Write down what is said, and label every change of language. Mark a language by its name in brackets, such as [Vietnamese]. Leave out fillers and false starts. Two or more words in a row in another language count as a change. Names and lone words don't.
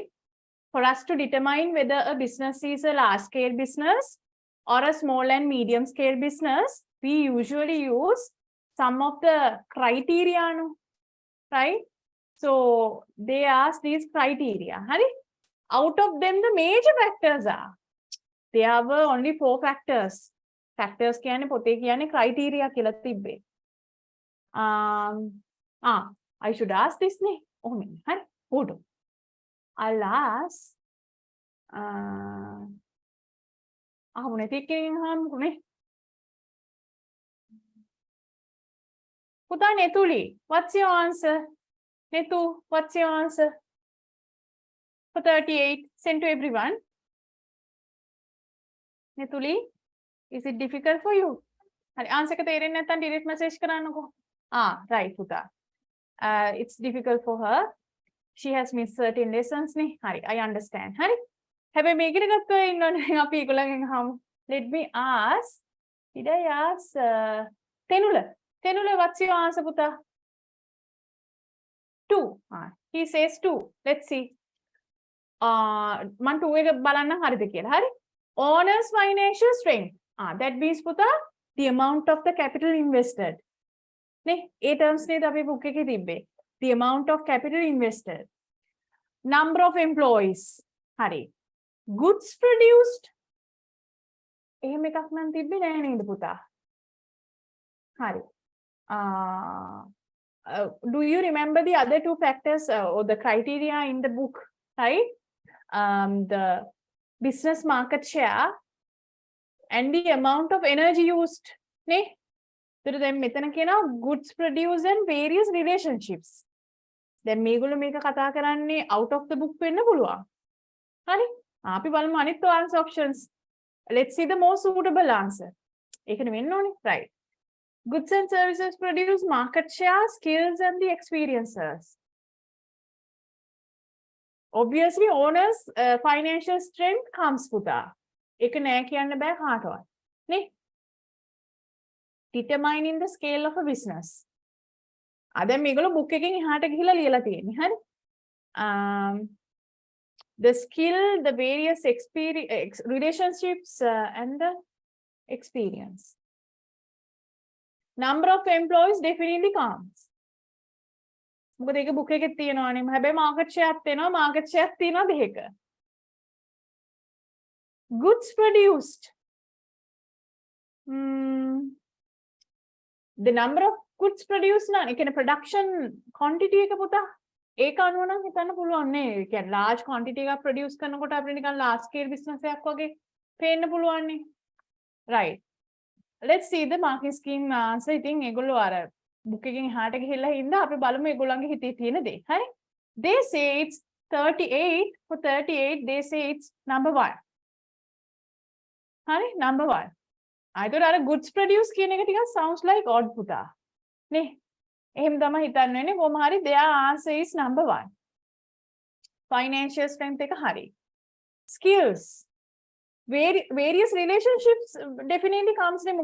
[English] For us to determine whether a business is a large scale business or a small and medium scale business, we usually use some of the criteria, right? So they ask these criteria. Honey? Out of them, the major factors are. There were only 4 factors. [Sinhala] Factors කියන්නේ පොතේ කියන්නේ criteria කියලා තිබ්බේ. [English] I should ask this [Sinhala] නේ. හරි. [English] hold on. I'll ask Puta Netuli, what's your answer? Netu, what's your answer? For 38, send to everyone. Netuli, is it difficult for you? [Sinhala] Answer ka teren නැත්නම් [English] direct message [Sinhala] කරන්නකෝ. Right, Puta. [English] It's difficult for her. She has missed certain lessons නේ. [Sinhala] හරි, [English] I understand. [Sinhala] හරි. හැබැයි මේකට ගත්තා ඉන්නවනේ අපි ඒගොල්ලන්ගෙන් අහමු. [English] Let me ask. Did I ask Tenula? Tenula, what's your answer, Puta? 2. He says 2. Let's see. [Sinhala] මම 2 එක බලන්න හරිද කියලා. හරි. [English] Owner's financial strength. That means Puta, the amount of the capital invested. [Sinhala] නේ, ඒ terms නේද අපි book එකේ තිබ්බේ. [English] The amount of capital invested. Number of employees. Hari. Goods produced. [Sinhala] එහෙම එකක් නම් තිබ්බේ නෑ නේද පුතා? Hari. [English] Do you remember the other 2 factors or the criteria in the book? Right? The business market share and the amount of energy used. නේ? then [Sinhala] මෙතන කියනවා [English] goods produced and various relationships. [Sinhala] දැන් මේගොල්ලෝ මේක කතා කරන්නේ [English] out of the book [Sinhala] වෙන්න පුළුවන්. හරි? අපි බලමු අනිත් answer options. [English] Let's see the most suitable answer. [Sinhala] ඒකනේ වෙන්න ඕනේ. [English] Right. Goods and services produce market share, skills and the experiences. Obviously owners financial strength comes පුතා. [Sinhala] ඒක නෑ කියන්න බෑ කාටවත්. නේ? [English] Determining the scale of a business. [Sinhala] දැන් මේගොල්ලෝ book එකෙන් එහාට ගිහිලා ලියලා තියෙන්නේ. හරි? [English] The skill, the various relationships and the experience. Number of employees definitely counts. [Sinhala] මොකද ඒක book එකේ තියෙනවානේ. හැබැයි [English] market share [Sinhala] තියෙනවා, [English] market share [Sinhala] තියෙනවා දෙක. [English] Goods produced. the number of goods produced [Sinhala] නම් ඒ කියන්නේ [English] production quantity [Sinhala] එක පුතා ඒක අනුව නම් හිතන්න පුළුවන් නේ. ඒ කියන්නේ [English] large quantity [Sinhala] එකක් produce කරනකොට අපිට නිකන් [English] large scale business [Sinhala] එකක් වගේ පේන්න පුළුවන් නේ. [English] Right. Let's see the marking scheme answer. [Sinhala] ඉතින් ඒගොල්ලෝ අර book එකෙන් එහාට ගිහිල්ලා හින්දා අපි බලමු ඒගොල්ලන්ගේ හිතේ තියෙන දේ. හරි? [English] They say it's 38. For 38 they say it's number 1. [Sinhala] හරි? [English] Number 1. [Sinhala] ආයතන අර [English] goods produce [Sinhala] කියන එක ටිකක් [English] sounds like odd [Sinhala] පුතා. නේ? එහෙම තමයි හිතන්න වෙන්නේ. කොහොම හරි [English] their answer is number 1. Financial strength [Sinhala] එක හරි. [English] Skills. Various relationships definitely comes නේ.